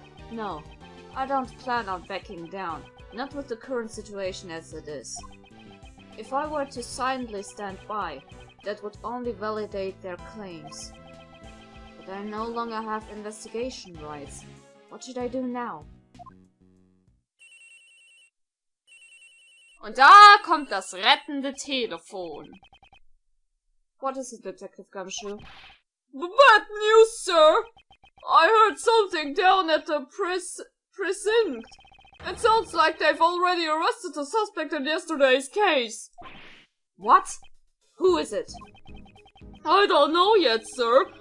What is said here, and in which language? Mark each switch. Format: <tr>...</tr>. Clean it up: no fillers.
<en>No, I don't plan on backing down. Not with the current situation as it is. If I were to silently stand by, that would only validate their claims. But I no longer have investigation rights. What should I do now?</en> <de>Und da kommt das rettende Telefon.</de> <en>What is it, Detective Gumshoe? Bad news, sir! I heard something down at the precinct. It sounds like they've already arrested the suspect in yesterday's case. What? Who is it? I don't know yet, sir.</en>